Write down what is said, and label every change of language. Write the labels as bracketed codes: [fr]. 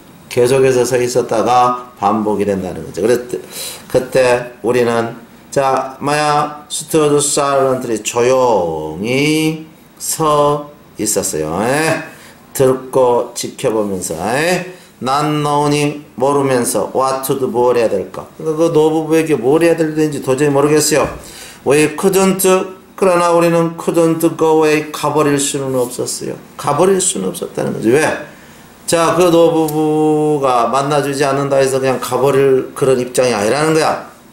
[ko] 계속해서 서 있었다가 반복이 된다는 거죠. 그래서 그때 우리는 자, [en] stood silently. [ko] 조용히 서 있었어요. 듣고 지켜보면서. [en] not knowing. [ko] 모르면서. [en] what to do. [ko] 뭘 해야 될까. 그러니까 그 노부부에게 뭘 해야 될지 도저히 모르겠어요. [en] We couldn't. [ko] 그러나 우리는 [en] couldn't go away. [ko] 가버릴 수는 없었어요. 가버릴 수는 없었다는 거죠. 왜? 자, 그 노부부가 만나주지 않는다 해서 그냥 가버릴 그런 입장이 아니라는 거야.